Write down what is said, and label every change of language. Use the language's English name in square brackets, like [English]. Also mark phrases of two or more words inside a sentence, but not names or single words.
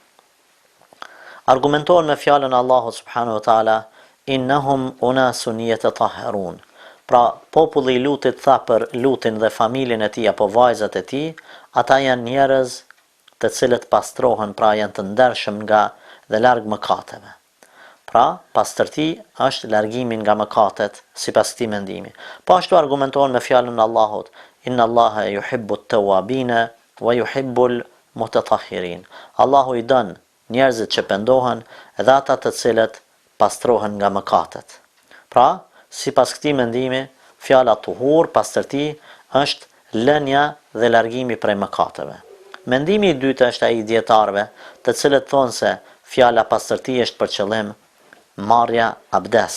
[Albanian] Argumentohen me fjalën Allahut [Arabic] سبحانه وتعالى: "إنهم أناس يتطهرون", [Albanian] pra populli i Lutit tha për Lutin dhe familjen e tij apo vajzat e tij, ata janë njerëz të cilët pastrohen, pra janë të ndershëm nga dhe larg mëkateve. Pra, pastërti është largimi nga mëkatet, sipas këtij mendimi. Po ashtu argumentohen me fjalën Allahut: [Arabic] "إن الله يحب التوابين ويحب المتطهرين", [Albanian] Allahu i don njerëzit që pendohen dhe ata të cilët pastrohen nga mëkatet. Pra, sipas këtij mendimi, fjala tuhur, pastërti, është lënia dhe largimi prej mëkateve. Mendimi i dytë është ai i dietarëve, të cilët thonë se fjala pastërti është për qëllim marrja abdes.